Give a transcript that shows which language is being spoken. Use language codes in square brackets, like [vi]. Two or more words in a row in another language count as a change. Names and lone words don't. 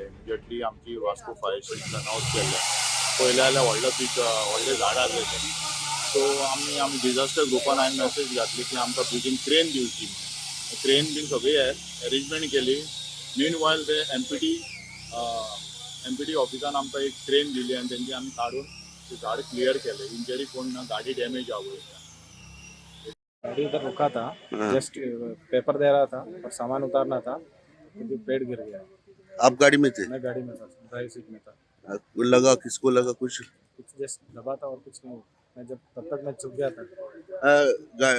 [kok] इमिजिएटली आमची वास्को फायर स्टेशन अनाउन्स केल्लें। पयले जाल्यार व्हडलें झाड आसलें तें, सो आमी डिजास्टर ग्रुपान हांवें मेसेज घातली की आमकां बेगीन क्रेन दिवची। क्रेन बीन सगळी अरेंजमेंट केली। मीनवायल ते एमपीटी ऑफिसान आमकां एक क्रेन दिली आनी तेंची आमी काडून ते झाड क्लियर केलें। इंजरी कोण ना, गाडी डॅमेज जावं। [hi] गाड़ी इधर रुका था, [en] just paper [hi] दे रहा था और सामान उतारना था, क्योंकि पेड़ गिर गया। आप गाड़ी में थे? मैं गाड़ी में था, [en] drive seat [hi] में था। लगा किसको लगा कुछ? जस्ट दबा था और कुछ नहीं। मैं जब तब तक मैं चुप गया था।